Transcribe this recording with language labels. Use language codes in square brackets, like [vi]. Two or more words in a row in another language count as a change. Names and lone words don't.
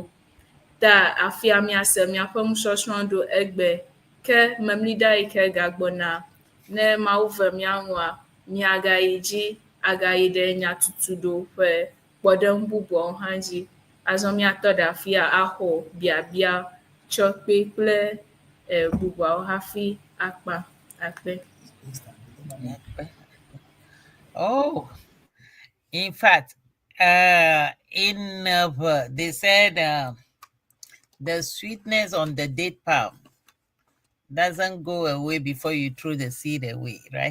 [ee] Ta afia miase miaƒe nusɔsrɔ̃ ɖo egbe ke memlida yi ke gagbɔna ne Mawu ve míaŋua miagayi dzi agayi ɖe nya tutu ɖo ƒe kpɔɖeŋu bubuawo hã dzi. Azɔ miatɔ ɖe afia axɔ biabia tsɔ kple bubuawo hafi akpa akpe. [en] Oh, in fact, they said the sweetness on the date palm doesn't go away before you throw the seed away, right?